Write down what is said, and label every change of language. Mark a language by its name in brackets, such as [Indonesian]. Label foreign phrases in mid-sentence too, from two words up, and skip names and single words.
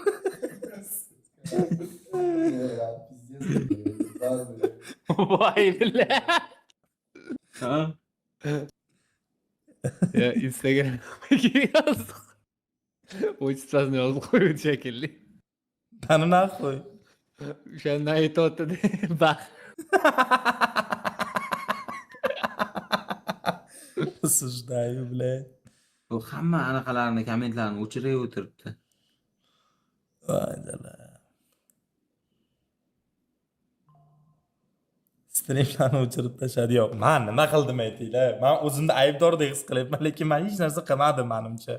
[Uzbek] Voy billah. Ha? Ya Instagramga yozdik. O'chsasini yozib qo'ydi shekilli. Qani naxo'y. O'shandan aytyapti-da. Bax. [Russian] Осуждаю, блядь. [Uzbek] Bu hamma anaqalarni kommentlarni o'chirib o'tiribdi. Voy dala. Streamlarni o'chirib tashladi. Yo'q, men nima qildim aytinglar? Men o'zimni aybdordek his qilyapman, lekin men hech narsa qilmadim menimcha.